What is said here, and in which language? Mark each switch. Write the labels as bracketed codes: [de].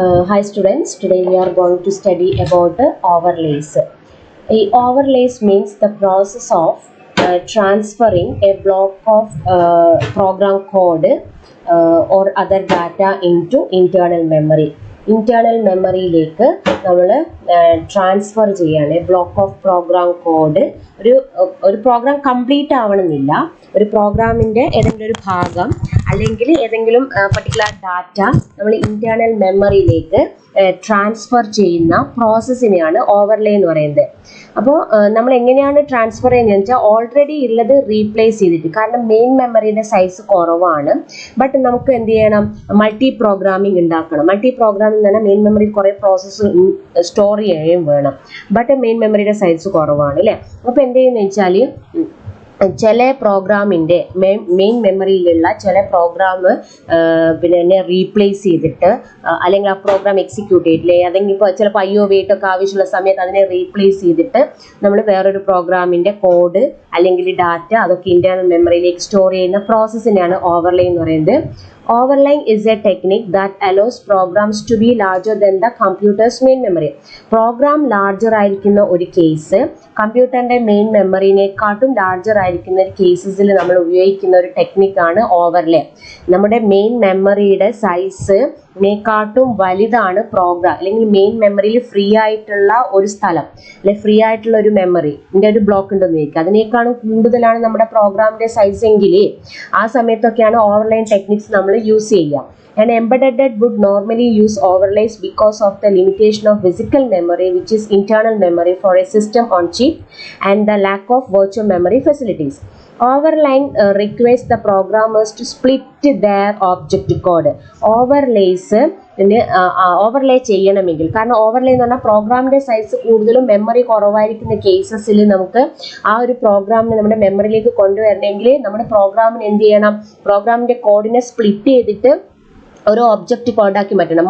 [en] Hi students, today we are going to study about overlays. Overlays means the process of transferring a block of program code or other data into internal memory. [ml] Internal മെമ്മറിയിലേക്ക് നമ്മൾ transfer ചെയ്യാണ് [en] Block of program code. [ml] ഒരു programme complete ആവണമെന്നില്ല, ഒരു പ്രോഗ്രാമിൻ്റെ ഏതെങ്കിലും ഒരു ഭാഗം അല്ലെങ്കിൽ ഏതെങ്കിലും പർട്ടിക്കുലർ ഡാറ്റ നമ്മൾ ഇന്റേണൽ മെമ്മറിയിലേക്ക് ട്രാൻസ്ഫർ ചെയ്യുന്ന പ്രോസസ്സിനെയാണ് ഓവർലേ എന്ന് പറയുന്നത്. അപ്പോൾ നമ്മൾ എങ്ങനെയാണ് ട്രാൻസ്ഫർ ചെയ്യുന്നത് വെച്ചാൽ ഓൾറെഡി ഉള്ളത് റീപ്ലേസ് ചെയ്തിട്ട്, കാരണം മെയിൻ മെമ്മറിയുടെ സൈസ് കുറവാണ്. ബട്ട് നമുക്ക് എന്ത് ചെയ്യണം, മൾട്ടി പ്രോഗ്രാമിംഗ് ഉണ്ടാക്കണം. മൾട്ടി പ്രോഗ്രാമിംഗ് എന്ന് പറഞ്ഞാൽ മെയിൻ മെമ്മറിയിൽ കുറേ പ്രോസസ്സ് സ്റ്റോർ ചെയ്യുകയും വേണം. ബട്ട് മെയിൻ മെമ്മറിയുടെ സൈസ് കുറവാണ് അല്ലേ. അപ്പോൾ എന്ത് ചെയ്യുന്നത് വെച്ചാൽ ചില പ്രോഗ്രാമിൻ്റെ മെയിൻ മെമ്മറിയിലുള്ള ചില പ്രോഗ്രാം പിന്നെ റീപ്ലേസ് ചെയ്തിട്ട് അല്ലെങ്കിൽ ആ പ്രോഗ്രാം എക്സിക്യൂട്ട് ചെയ്തിട്ടില്ലേ, അല്ലെങ്കിൽ ഇപ്പോൾ ചിലപ്പോൾ IO ഒക്കെ ആവശ്യമുള്ള സമയത്ത് അതിനെ റീപ്ലേസ് ചെയ്തിട്ട് നമ്മൾ വേറൊരു പ്രോഗ്രാമിൻ്റെ കോഡ് അല്ലെങ്കിൽ ഡാറ്റ അതൊക്കെ ഇന്റേണൽ മെമ്മറിയിലേക്ക് സ്റ്റോർ ചെയ്യുന്ന പ്രോസസ്സിനെയാണ് ഓവർലേ എന്ന് പറയുന്നത്. [en] Overlaying is a technique that allows programs to be larger than the computer's main memory. [ml] Programme larger ആയിരിക്കുന്ന ഒരു കേസ് കമ്പ്യൂട്ടറിൻ്റെ മെയിൻ മെമ്മറിനെക്കാട്ടും ലാർജർ ആയിരിക്കുന്ന ഒരു കേസസിൽ നമ്മൾ ഉപയോഗിക്കുന്ന ഒരു ടെക്നിക്കാണ് ഓവർലേ. നമ്മുടെ മെയിൻ മെമ്മറിയുടെ സൈസിനെക്കാട്ടും വലുതാണ് പ്രോഗ്രാം, അല്ലെങ്കിൽ മെയിൻ മെമ്മറിയിൽ ഫ്രീ ആയിട്ടുള്ള ഒരു സ്ഥലം അല്ലെങ്കിൽ ഫ്രീ ആയിട്ടുള്ള ഒരു മെമ്മറിൻ്റെ ഒരു ബ്ലോക്ക് ഉണ്ടെന്ന് ചോദിക്കുക, അതിനേക്കാളും കൂടുതലാണ് നമ്മുടെ പ്രോഗ്രാമിൻ്റെ സൈസ് എങ്കിൽ ആ സമയത്തൊക്കെയാണ് ഓവർലൈൻ ടെക്നിക്സ് നമ്മൾ യൂസ് ചെയ്യുക. [en] An embedded would normally use overlays because of the limitation of physical memory, which is internal memory for a system on chip, and the lack of virtual memory facilities. Overlaying requires the programmers to split their object code. [ml] Overlays overlay ചെയ്യണമെങ്കിൽ, കാരണം overlay എന്ന് പറഞ്ഞാൽ പ്രോഗ്രാമിൻ്റെ size കൂടുതലും memory കുറവായിരിക്കുന്ന കേസസിൽ നമുക്ക് ആ ഒരു പ്രോഗ്രാമിനെ നമ്മുടെ മെമ്മറിയിലേക്ക് കൊണ്ടുവരണമെങ്കിൽ നമ്മുടെ പ്രോഗ്രാമിന് എന്ത് ചെയ്യണം, പ്രോഗ്രാമിൻ്റെ കോഡിനെ സ്പ്ലിറ്റ് ചെയ്തിട്ട് ഒരു ഒബ്ജക്റ്റ് കോഡാക്കി മാറ്റണം.